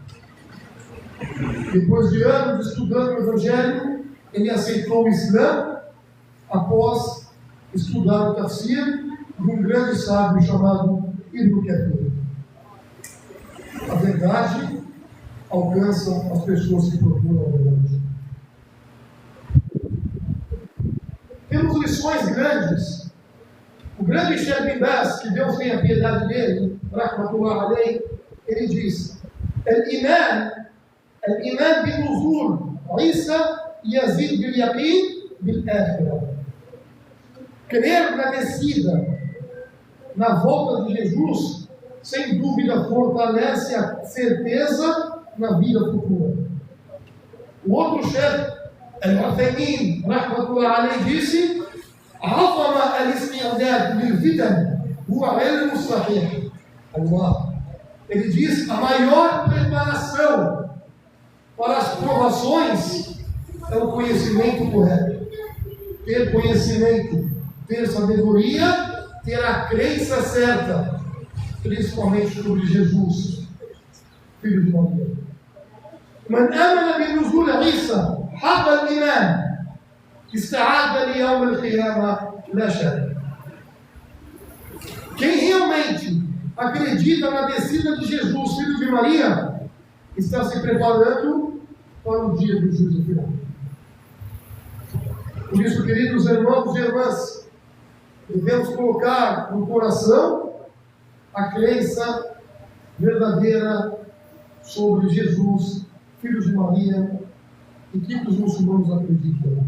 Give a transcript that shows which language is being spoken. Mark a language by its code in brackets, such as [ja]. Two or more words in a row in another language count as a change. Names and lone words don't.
[pt] Depois de anos estudando o Evangelho, ele aceitou o Islã após estudar o tafsir de um grande sábio chamado Ibn Kathir. A verdade alcança as pessoas que procuram a verdade. Temos lições grandes. O grande Sheikh Ibn Baz, que Deus tenha piedade dele, [ar] رحمة الله عليه, [pt] ele diz: [ar] الإيمان بنزول عيسى يزيد باليقين بالآخرة. [pt] Crer na descida, na volta de Jesus, sem dúvida fortalece a certeza na vida futura. O outro chefe, [ar] Al-Uthaymin, رحمة الله عليه, disse: عظم الاستعداد للفتن هو علم الصحيح. [pt] Allah. Ele diz: a maior preparação para as provações é o conhecimento correto. Ter conhecimento, ter sabedoria, ter a crença certa, principalmente sobre Jesus, filho de Maria. [ar] من آمن بنزول عيسى حق الإيمان استعد ليوم القيامة لا شك. [pt] Quem realmente acredita na descida de Jesus, filho de Maria, está se preparando para o dia do juízo final. Por isso, queridos irmãos e irmãs, devemos colocar no coração a crença verdadeira sobre Jesus, filho de Maria, e que os muçulmanos acreditam.